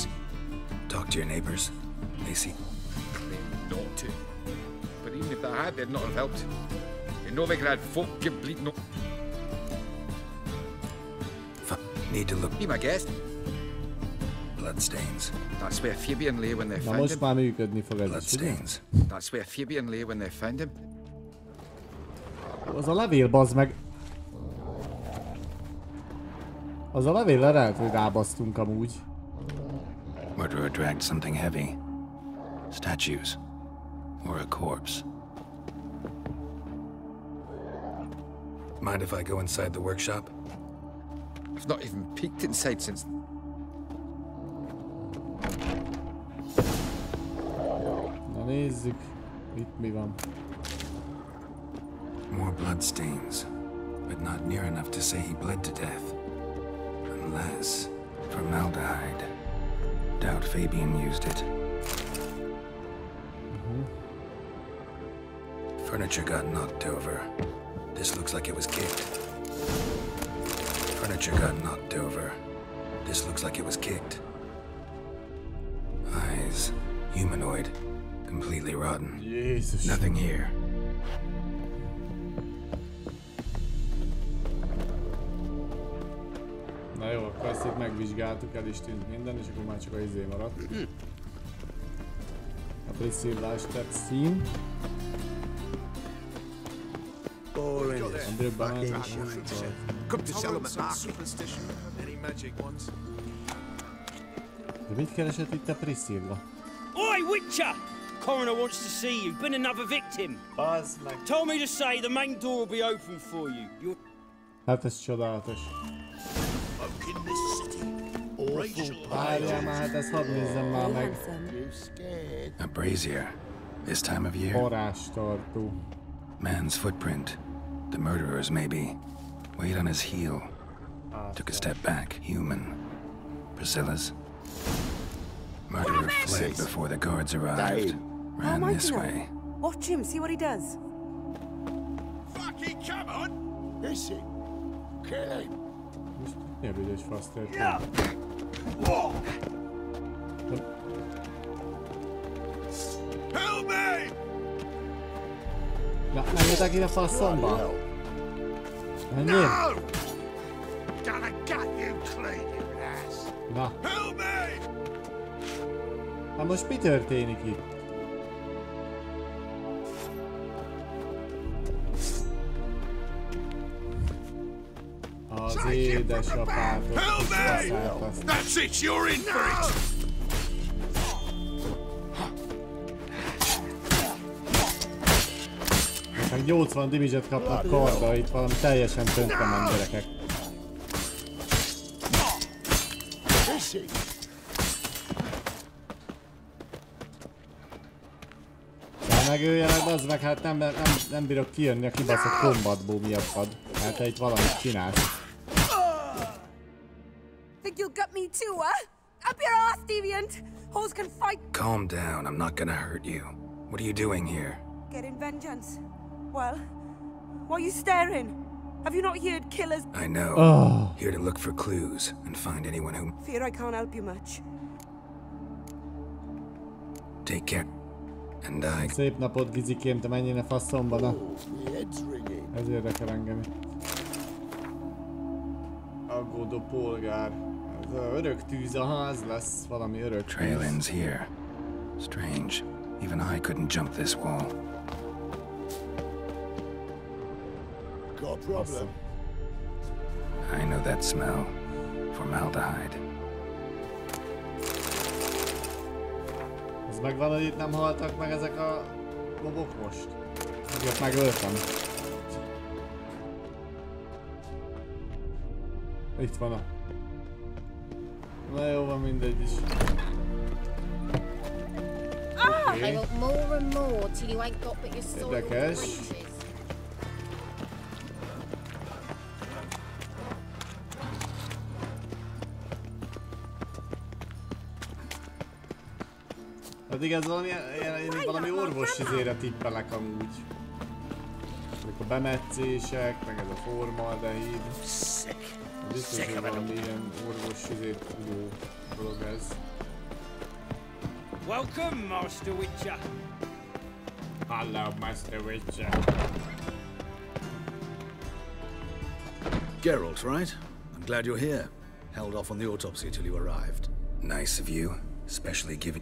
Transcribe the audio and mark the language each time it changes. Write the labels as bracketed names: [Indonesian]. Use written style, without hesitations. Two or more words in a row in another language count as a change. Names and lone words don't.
[English] Talk to your neighbors. They see... Claimed not to. But even if they had, they'd not have helped. You know they could have folk give bleed no... Need to look... Be my guest. Bloodstains. That's where Fabian lay when they [Hungarian] Na [English] found most him. [Hungarian] már működni fog ez is, ugye? [English] Bloodstains. That's where Fabian lay when they found him. [Hungarian] Az a levél, bazd meg! Az a levéllel lehet, hogy rábasztunk amúgy. [English] Murderer dragged something heavy. Statues. Or a corpse. Mind if I go inside the workshop? I've not even peeked inside since... [Hungarian] Na nézzük, itt mi van. [English] More bloodstains, but not near enough to say he bled to death. Unless formaldehyde. Doubt Fabian used it. Furniture got knocked over. This looks like it was kicked. Furniture got knocked over. This looks like it was kicked. Eyes. Humanoid. Completely rotten. Jesus. Nothing here. [Hungarian] Na jó, akkor ezt itt megvizsgáltuk, el is tűnt minden, és akkor már csak a izé maradt. A Priscilla Stetszín. [English] Come to sell them at market. Any magic ones? [Hungarian] De mit keresett itt a Priscilla? [English] Oi, Witcher! Coroner wants to see you. Been another victim. Told me to say the main door will be open for you. You're... [Hungarian] Hát ez csodálatos. Várjál már, hát ezt hadd nézzem már meg. [English] A brazier. This time of year. [Hungarian] Forrástartó. [English] Man's footprint. The murderer's maybe. Weight on his heel. Took a step back. Human. Priscilla's. Murderer fled before the guards arrived. Ran this way. Watch him, see what he does. Fucking come on! Is it? Kill him! [Hungarian] Ne büdös fasz történt. [English] Help me! [Hungarian] Na, menjetek ide faszomba! Menjél! [English] Gonna gut you clean, you ass! [Hungarian] Na. [English] Help me! [Hungarian] Hát most mi történik itt? Az édesapátot. [English] That's it, you're in for it! [Hungarian] Meg 80 damage-et kapnak karda, itt valami teljesen tönkrement gyerekek. Megöljenek, bazd meg, hát nem bírok kijönni a kibaszott kombatból miattad. Hát te itt valamit csinálsz. [English] Think you'll gut me too, huh? Up your ass, deviant! Hoes can fight. Calm down, I'm not gonna hurt you. What are you doing here? Getting vengeance. Well, why are you staring? Have you not heard killers? I know. Here to look for clues and find anyone who... Fear I can't help you much. Take care. And I... [Hungarian] Szép napot, Gizikém, te menjél a faszomba, na. Ez érdekel engem. Aggódó polgár. Ez örök tűz a ház lesz, valami örök tűz. [English] Trail ends here. Strange. Even I couldn't jump this wall. Got a problem. I know that smell. Formaldehyde. [Hungarian] Ez megvan, hogy itt nem haltak meg ezek a lobok most? Ezeket megöltem. Itt van a... Na jó, van mindegy is. [English] I want more and more till you ain't got but your soul. [Hungarian] Érdekes. Pedig ez valami orvos izére tippelek amúgy. Ezek a bemetszések, meg ez a formaldehid. Biztos, hogy valami ilyen orvos izét tudó dolog ez. [English] Welcome, Master Witcher. Hello, Master Witcher. Geralt, right? I'm glad you're here. Held off on the autopsy till you arrived. Nice of you. Especially given...